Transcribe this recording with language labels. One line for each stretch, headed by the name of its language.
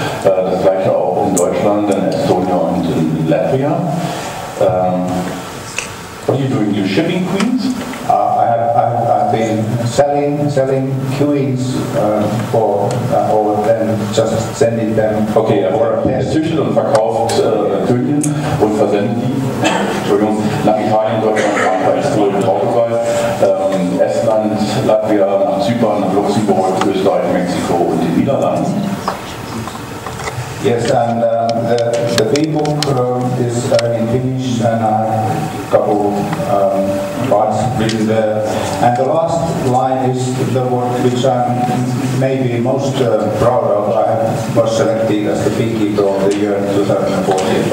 German: Das gleiche auch in Deutschland, in Estonia und in Latvia.
English: What are you doing? You're shipping queens? I've been selling queens or then just sending them.
German: Okay, er züchtet und verkauft Königinnen und versendet die, Entschuldigung, nach Italien, Deutschland, Frankreich, Polen, Portugal, Estland, Latvia, nach Zypern, nach Luxemburg, Österreich, Mexiko und den Niederlanden.
English: Yes, and the B-book is in Finnish, and a couple parts written there. And the last line is the one which I'm maybe most proud of. I was selected as the Beekeeper of the Year 2014.